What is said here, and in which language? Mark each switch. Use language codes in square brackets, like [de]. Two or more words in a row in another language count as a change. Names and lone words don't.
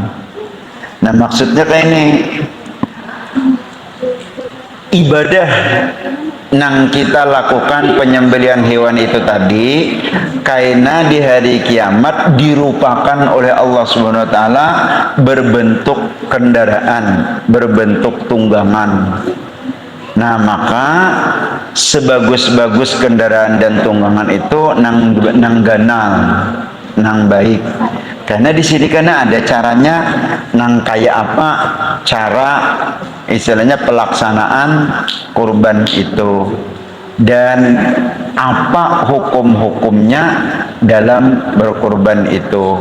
[bjn] Nah maksudnya kayak ini, ibadah nang kita lakukan penyembelihan hewan itu tadi karena di hari kiamat dirupakan oleh Allah [ar] سبحانه وتعالى [bjn] berbentuk kendaraan, berbentuk tunggangan. Nah maka sebagus-bagus kendaraan dan tunggangan itu nang ganal, nang baik. Karena di sini karena ada caranya nang kayak apa cara istilahnya pelaksanaan kurban itu dan apa hukum-hukumnya dalam berkurban itu.